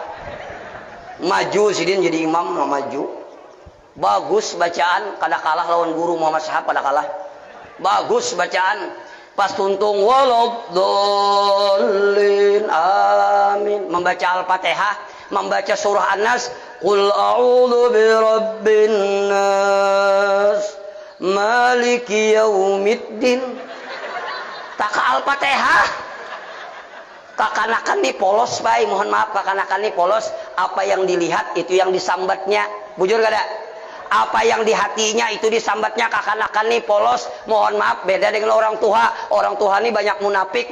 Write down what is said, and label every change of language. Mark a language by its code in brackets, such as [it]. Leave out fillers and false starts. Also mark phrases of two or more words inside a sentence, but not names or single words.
[bjn] Maju sidin jadi imam maju. Bagus bacaan kada kalah lawan guru Muhammad Syahab kada kalah. Bagus bacaan. Pas tuntung [ar] ولا الضالين آمين [bjn] membaca Al-Fatihah membaca surah An-Nas, [ar] قل أعوذ برب الناس مالك يوم الدين. [bjn] Tak Al-Fatihah. Kakanakan nih polos, Pak. Mohon maaf, kakanakan nih polos. Apa yang dilihat itu yang disambatnya. Bujur gak ada? Apa yang di hatinya itu disambatnya. Kakanakan nih polos. Mohon maaf, beda dengan orang tua. Orang tua nih banyak munafik.